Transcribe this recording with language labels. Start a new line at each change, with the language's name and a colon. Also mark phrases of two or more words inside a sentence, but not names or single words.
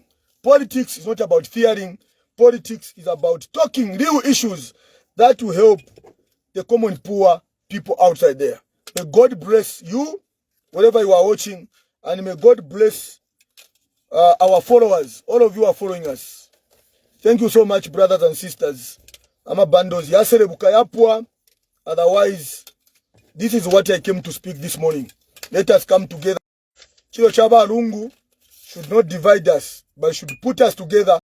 English: Politics is not about fearing. Politics is about talking real issues that will help the common poor people outside there. May God bless you, wherever you are watching, and may God bless our followers. All of you are following us. Thank you so much, brothers and sisters. I'm a bandos. Yasere bukayapwa. Otherwise, this is what I came to speak this morning. Let us come together.
Bemba: Chilo chaba lungu
English: should not divide us, but should put us together.